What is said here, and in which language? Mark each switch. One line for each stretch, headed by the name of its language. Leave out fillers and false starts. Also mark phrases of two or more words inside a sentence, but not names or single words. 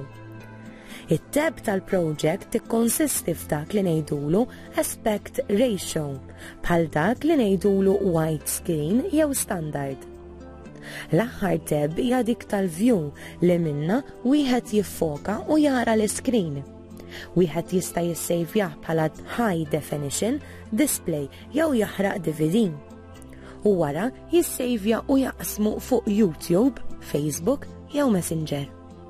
Maltese: It-tab tal-project tikkonsisti f'dak li ngħidulu
English: aspect ratio,
Maltese: bħal dak li ngħidulu widescreen jew standard. L-aħħar tab hija dik tal-view li minnha wieħed jiffoka u jara l-iskrin. Wieħed jista' jissejvjah bħala
English: high definition display
Maltese: jew jaħraq DVD. U wara jissejvja u jaqsmu fuq YouTube, Facebook jew Messenger.